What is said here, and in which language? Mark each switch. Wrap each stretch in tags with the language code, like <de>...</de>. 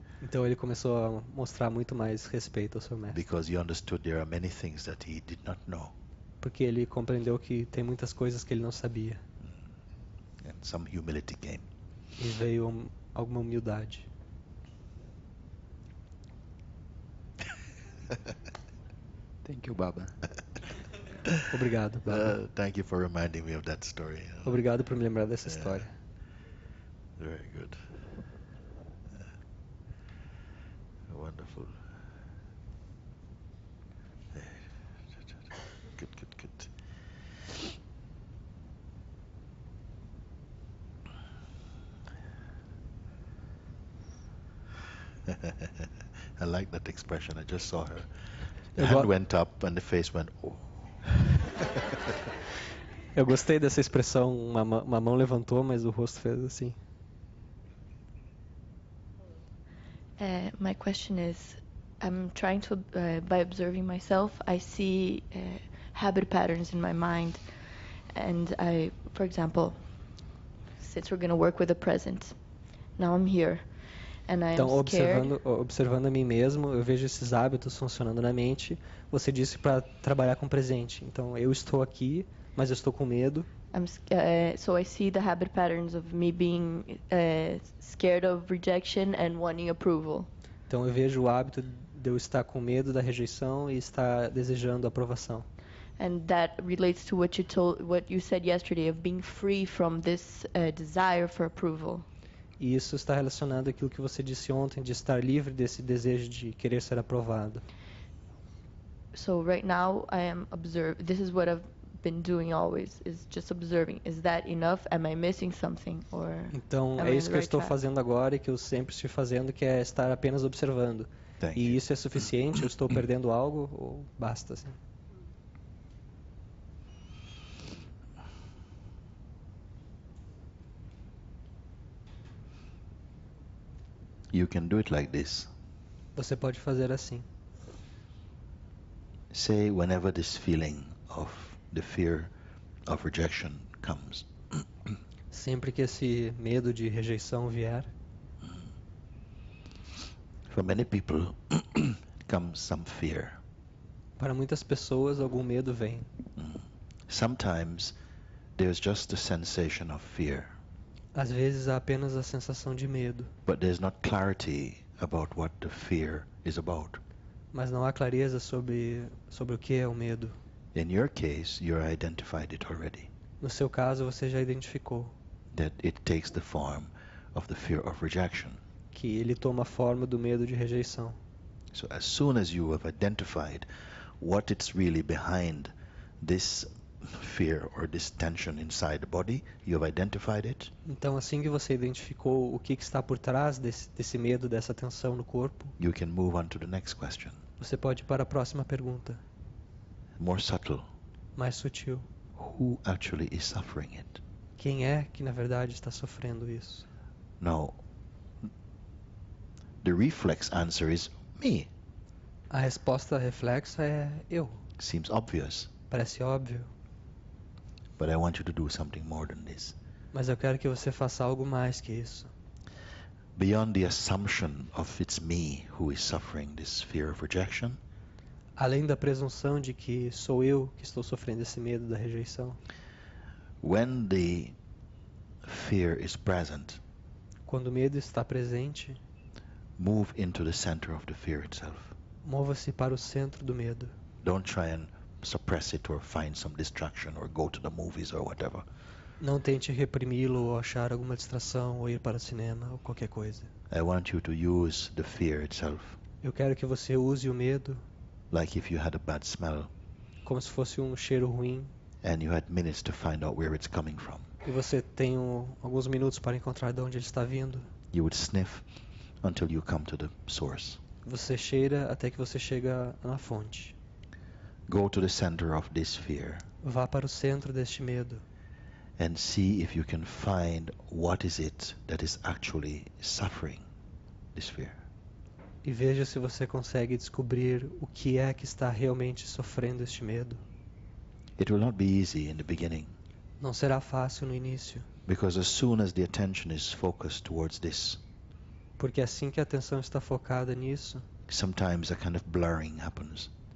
<pt>Então ele começou a mostrar muito mais respeito ao seu mestre.</pt> <en>Because he understood there are many things that he did not know.</en> <pt>Porque ele compreendeu que tem muitas coisas que ele não sabia.</pt> <en>And some humility came.</en> <pt>E veio alguma humildade.</pt> <en>Thank you, Baba.</en> <pt>Obrigado, Baba.</pt> <en>Thank you for reminding me of that story.</en> <pt>Obrigado por me lembrar dessa história.</pt> <en>Very good. Wonderful. Good, good, good. I like that expression. I just saw her. The hand went up and the face went, oh.</en> <pt>Eu gostei dessa expressão. Uma mão levantou, mas o rosto fez assim.</pt> <en>My question is, I'm trying to, by observing myself, I see habit patterns in my mind. And I, for example, since we're going to work with the present, now I'm here. And I am</en> <pt>Então,</pt> <en>scared.</en> <pt>observando a mim mesmo, eu vejo esses hábitos funcionando na mente. Você disse para trabalhar com o presente. Então, eu estou aqui, mas eu estou com medo.</pt> <en>So I see the habit patterns of me being scared of rejection and wanting approval.</en> <pt>Então, eu vejo o hábito de eu estar com medo da rejeição e estar desejando aprovação.</pt> <en>And that relates to what you said yesterday of being free from this desire for approval.</en> <pt>E isso está relacionado àquilo que você disse ontem, de estar livre desse desejo de querer ser aprovado.</pt> <en>So right now I am this is what I've been doing always, is just observing. Is that enough? Am I missing something? Or</en> <pt>Então, é isso que eu estou fazendo agora e que eu sempre estou fazendo, que é estar apenas observando. E isso é suficiente? Eu estou perdendo algo ou basta assim?</pt> <en>You can do it like this.</en> <pt>Você pode fazer assim.</pt> <en>Say whenever this feeling of the fear of rejection comes.</en> <pt>Sempre que esse medo de rejeição vier.</pt> <en>For many people comes some fear.</en> <pt>Para muitas pessoas algum medo vem.</pt> <en>Sometimes there's just a sensation of fear.</en> <pt>Às vezes há apenas a sensação de medo.</pt> <en>But there's not clarity about what the fear is about.</en> <pt>Mas não há clareza sobre o que é o medo.</pt> <en>In your case, you identified it already.</en> <pt>No seu caso, você já identificou.</pt> <en>That it takes the form of the fear of rejection.</en> <pt>Que ele toma a forma do medo de rejeição.</pt> <en>So as soon as you have identified what it's really behind this fear or this tension inside the body, you have identified it.</en> <pt>Então, assim que você identificou o que está por trás desse medo, dessa tensão no corpo,</pt> <en>you can move on to the next question.</en> <pt>Você pode ir para a próxima pergunta.</pt> <en>More subtle.</en> <pt>Mais sutil.</pt> <en>Who actually is suffering it?</en> <pt>Quem é que na verdade está sofrendo isso?</pt> <en>Now, the reflex answer is me.</en> <pt>A resposta reflexa é eu.</pt> <en>Seems obvious,</en> <pt>Parece óbvio,</pt> <en>but I want you to do something more than this.</en> <pt>mas eu quero que você faça algo mais que isso.</pt> <en>Beyond the assumption of it's me who is suffering this fear of rejection,</en> <pt>Além da presunção de que sou eu que estou sofrendo esse medo da rejeição,</pt> <en>when the fear is present,</en> <pt>quando o medo está presente,</pt> <en>move into the center of the fear itself.</en> <pt>mova-se para o centro do medo.</pt> <en>Don't try and suppress it or find some distraction or go to the movies or whatever.</en> <pt>Não tente reprimi-lo ou achar alguma distração ou ir para o cinema ou qualquer coisa.</pt> <en>I want you to use the fear itself</en> <pt>Eu quero que você use o medo</pt> <en>like if you had a bad smell</en> <pt>como se fosse um cheiro ruim</pt> <en>and you had minutes to find out where it's coming from.</en> <pt>e você tem alguns minutos para encontrar de onde ele está vindo.</pt> <en>You would sniff until you come to the source.</en> <pt>Você cheira até que você chega na fonte.</pt> <en>Go to the center of this fear</en> <pt>Vá para o centro deste medo</pt> <en>and see if you can find what is it that is actually suffering this fear.</en> <pt>e veja se você consegue descobrir o que é que está realmente sofrendo este medo.</pt> <en>It will not be easy in the beginning</en> <pt>Não será fácil no início,</pt> <en>because as soon as the attention is focused towards this,</en> <pt>porque assim que a atenção está focada nisso,</pt> <en>sometimes a kind of blurring happens.</en>